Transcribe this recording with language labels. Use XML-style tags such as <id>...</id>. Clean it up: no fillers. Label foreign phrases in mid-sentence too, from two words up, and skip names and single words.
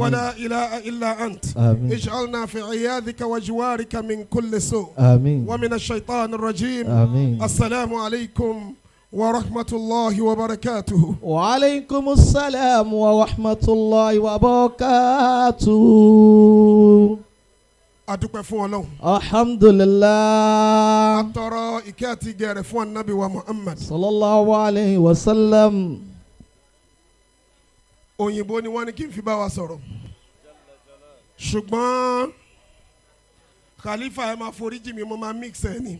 <ar>ولا إله إلا أنت. آمين. اجعلنا في عياذك وجوارك من كل سوء. آمين. ومن الشيطان الرجيم. آمين. السلام عليكم ورحمة الله وبركاته. وعليكم السلام ورحمة الله وبركاته.</ar> <yo>adúpẹ́ fún Ọlọ́run. alhamdulillah. atọrọ ìkẹ́ àti ìgẹ̀ fún anabi wa Muhammad.</yo> <ar>صلى الله عليه وسلم.</ar> <yo>òyìnbó ni wọ́n ní kí n fi bá wa sọ̀rọ̀. ṣùgbọ́n Khalifa ẹ máa foríjì mi mo máa mix ẹ ni.</yo>